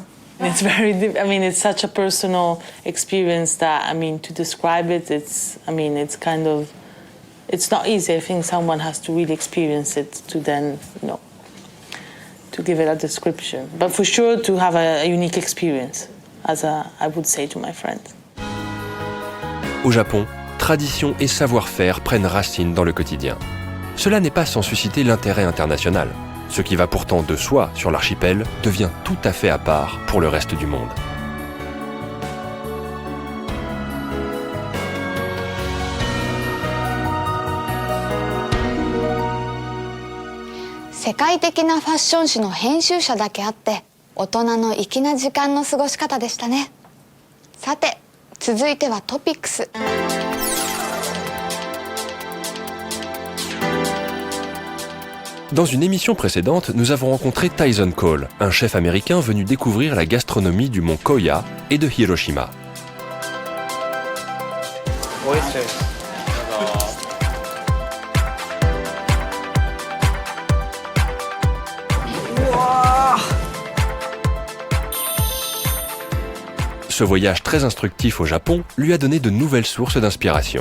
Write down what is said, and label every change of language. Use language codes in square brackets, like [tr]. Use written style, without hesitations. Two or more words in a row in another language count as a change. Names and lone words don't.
[en] It's I mean, it's such a personal experience that, I mean, to describe it, it's kind of, it's not easy. I think someone has to really experience it to then, you know, to give it a description. But for sure to have a unique experience, I would say to my friends. [fr] Au Japon, tradition et savoir-faire prennent racine dans le quotidien. Cela n'est pas sans susciter l'intérêt international. Ce qui va pourtant de soi sur l'archipel devient tout à fait à part pour le reste du monde. [ja] «世界的なファッション誌の編集者だけあって大人の粋な時間の過ごし方でしたね。さて続いてはトピックス。 [fr] Dans une émission précédente, nous avons rencontré Tyson Cole, un chef américain venu découvrir la gastronomie du mont Koya et de Hiroshima. Ce voyage très instructif au Japon lui a donné de nouvelles sources d'inspiration.